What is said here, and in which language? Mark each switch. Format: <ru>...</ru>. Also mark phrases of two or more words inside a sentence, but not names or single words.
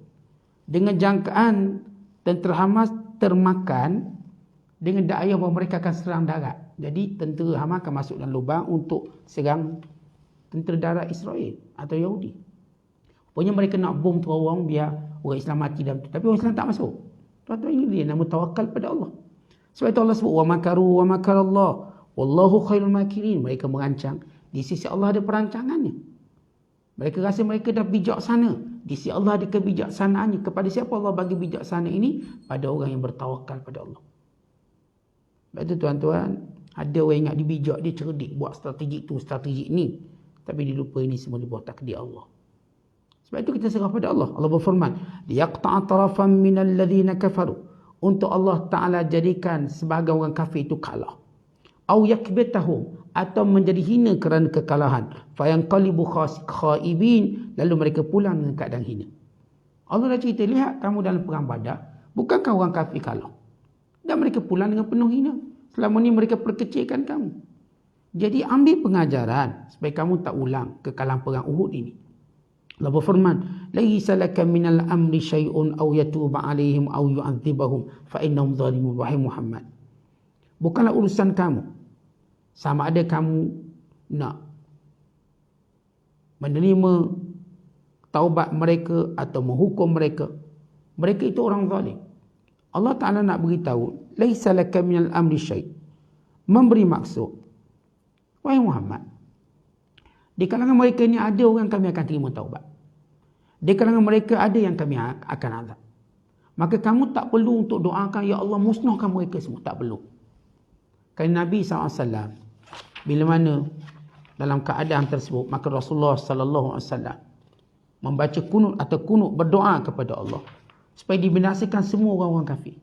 <ms>Dengan jangkaan tentera Hamas termakan dengan daya bahawa mereka akan serang darat. Jadi tentera Hamas akan masuk dalam lubang untuk serang tentera darat Israel atau Yahudi. Pokoknya mereka nak bom terowong biar orang Islam mati dalam tu. Tapi orang Islam tak masuk. Tuan-tuan, ini dia nama tawakal pada Allah. Sebab itu Allah sebut</ms> <ar>ومكروا ومكر الله والله خير الماكرين.</ar> <ms>Mereka merancang, di sisi Allah ada perancangannya. Mereka rasa mereka dah bijaksana, di sisi Allah ada kebijaksanaannya. Kepada siapa Allah bagi bijaksana ini? Pada orang yang bertawakal pada Allah. Sebab itu tuan-tuan, ada orang ingat dia bijak, dia cerdik, buat strategi tu, strategi ni, tapi dia lupa ini semua dibuat takdir Allah. Sebab itu kita serah pada Allah. Allah berfirman,</ms> <ar>ليقطع طرفا من الذين كفروا,</ar> <ms>untuk Allah Ta'ala jadikan sebahagian orang kafir itu kalah.</ms> <ar>أو يكبتهم,</ar> <ms>atau menjadi hina kerana kekalahan.</ms> <ar>فينقلبوا خائبين,</ar> <ms>lalu mereka pulang dengan keadaan hina. Allah dah cerita, lihat kamu dalam perang Badar, bukankah orang kafir kalah? Dan mereka pulang dengan penuh hina. Selama ni mereka perkecilkan kamu. Jadi ambil pengajaran supaya kamu tak ulang kekalahan perang Uhud ini. Allah berfirman,</ms> <ar>ليس لك من الأمر شيء أو يتوب عليهم أو يعذبهم فإنهم ظالمون.</ar> <ms>Wahai Muhammad, bukanlah urusan kamu sama ada kamu nak menerima taubat mereka atau menghukum mereka. Mereka itu orang zalim. Allah Ta'ala nak beritahu,</ms> <ar>ليس لك من الأمر شيء',</ar> <ms>memberi maksud, wahai Muhammad, di kalangan mereka ni ada orang kami akan terima taubat. Di kalangan mereka ada yang kami akan azab. Maka kamu tak perlu untuk doakan, ya Allah musnahkan mereka semua. Tak perlu. Kerana Nabi SAW, bila mana dalam keadaan tersebut, maka Rasulullah SAW membaca kunut atau kunut berdoa kepada Allah supaya dibinasakan semua orang-orang kafir.</ms>